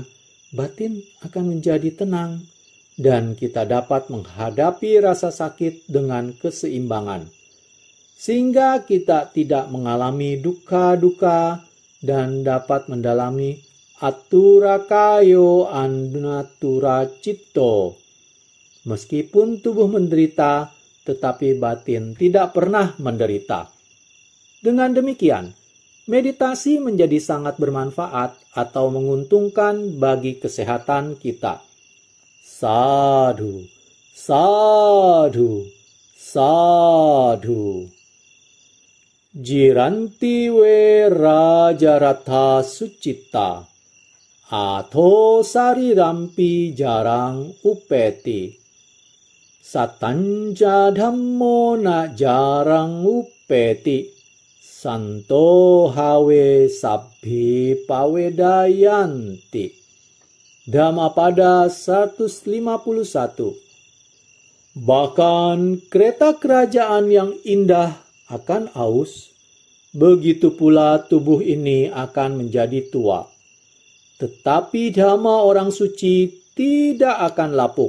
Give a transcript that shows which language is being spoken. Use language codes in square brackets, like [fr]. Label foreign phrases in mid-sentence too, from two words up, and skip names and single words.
[id] Batin akan menjadi tenang, dan kita dapat menghadapi rasa sakit dengan keseimbangan, sehingga kita tidak mengalami duka dan dapat mendalami [pi] aturakayo anaturacitto. [id] Meskipun tubuh menderita, tetapi batin tidak pernah menderita. Dengan demikian, meditasi menjadi sangat bermanfaat atau menguntungkan bagi kesehatan kita. [pi] Sadhu, sadhu, sadhu. Jiranti we rajaratha sucita, atho sarirampi jarang upeti. Satanja dhammo na jarang upeti, santo hawe sabbhi pawedayanti. Dhammapada 151. [id] Bahkan kereta kerajaan yang indah akan aus, begitu pula tubuh ini akan menjadi tua. Tetapi dhamma orang suci tidak akan lapuk.